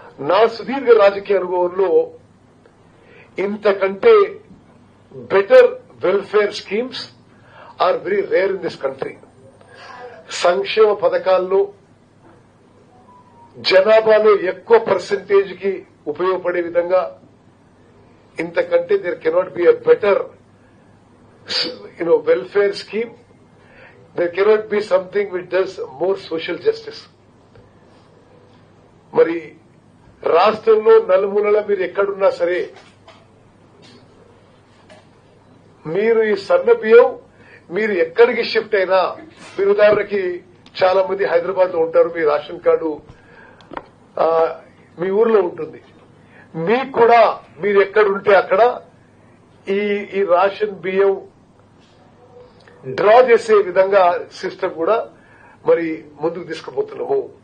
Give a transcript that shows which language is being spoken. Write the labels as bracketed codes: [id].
[te] నా సుదీర్ఘ రాజకీయ అనుభవంలో ఇంతకంటే [en] Better welfare schemes are very rare in this country. [te] సంక్షేమ పథకాల్లో జనాభాలో ఎక్కువ పర్సెంటేజ్ కి ఉపయోగపడే విధంగా ఇంతకంటే [en] There cannot be a better welfare scheme. There cannot be something which does more social justice. [te] మరి రాష్ట్రంలో నలుమూలల మీరు ఎక్కడున్నా సరే మీరు ఈ సన్న బియ్యం మీరు ఎక్కడికి షిఫ్ట్ అయినా, మీరు ఉదాహరణకి చాలా మంది హైదరాబాద్ లో ఉంటారు, మీ రేషన్ కార్డు మీ ఊర్లో ఉంటుంది, మీకు కూడా మీరు ఎక్కడుంటే అక్కడ ఈ రేషన్ బియ్యం డ్రా చేసే విధంగా సిస్టమ్ కూడా మరి ముందుకు తీసుకుపోతున్నాము.